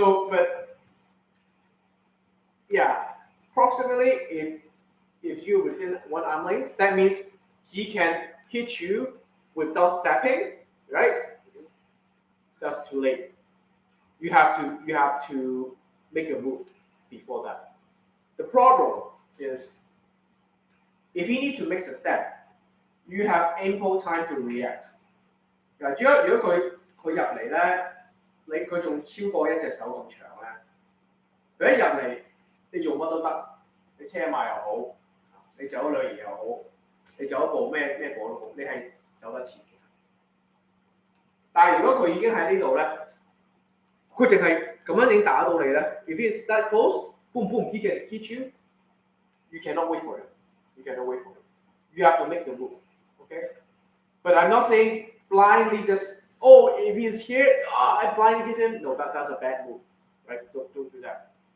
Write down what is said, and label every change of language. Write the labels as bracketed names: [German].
[English] But yeah, approximately if you're within one arm length, that means he can hit you without stepping, right? That's too late. You have to make a move before that. The problem is if you need to make a step, you have ample time to react. [Cantonese] 嗱，如果佢入嚟咧，佢仲超過一隻手咁長咧，佢一入嚟，你做乜都得，你車馬又好，你走女兒又好，你走一步咩步都好，你係走得切嘅。但係如果佢已經喺呢度咧，佢淨係咁樣已經打到你咧。 [English] If it's that close, boom boom, he can hit you. You cannot wait for him. You cannot wait for him. You have to make the move. Okay? But I'm not saying blindly just, if he's here, I blindly hit him. No, that's a bad move. Right? Don't do that.